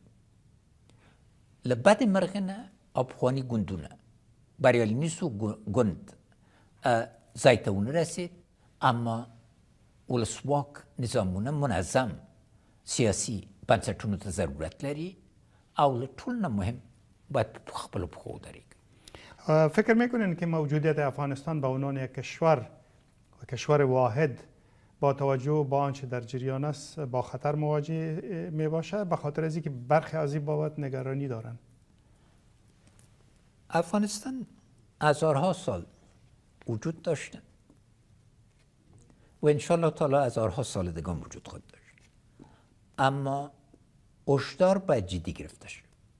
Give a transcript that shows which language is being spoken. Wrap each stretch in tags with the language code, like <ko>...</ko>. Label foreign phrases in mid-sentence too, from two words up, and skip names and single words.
<ps>له بد مرغه نه پخواني ګوندونه بریالي نیسو ګوند ځای ته ونه رسید، اما ولسواک نظامونه منظم سیاسي بنسټونو ته ضرورت لري او له ټول نه مهم باید په خپلو پښو ودرېږي.</ps> <fa>فکر میکنین که موجودیت افغانستان به عنوان یک کشور واحد با توجه به آنچه در جریان است با خطر مواجه می باشد، به خاطر از اینکه برخی از این بابت نگرانی دارند؟ افغانستان هزارها سال وجود داشته و انشالله تعالی هزارها سال دیگه وجود خواهد داشت، اما هشدار باید جدی گرفته شد.</fa>